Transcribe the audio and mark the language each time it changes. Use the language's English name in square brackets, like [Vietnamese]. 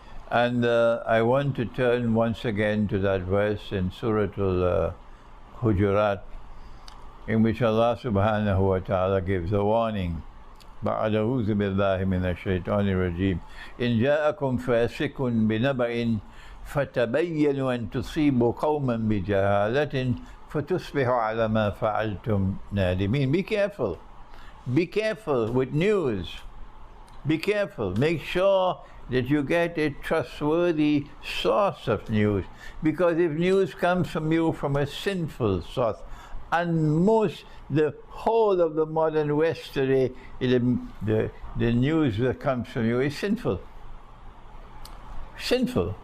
[English] And I want to turn once again to that verse in Surah Al-Hujurat, in which Allah subhanahu wa ta'ala gives a warning. [Arabic] بعد أعوذ بالله من الشيطان الرجيم إن جاءكم فاسق بنبأ فتبينوا أن تصيبوا قوما بجهالة فتصبحوا على ما فعلتم نادمين. [English] Be careful. Be careful with news. Be careful. Make sure that you get a trustworthy source of news. Because if news comes from you from a sinful source, and the whole of the modern West today, the news that comes from you is sinful. Sinful.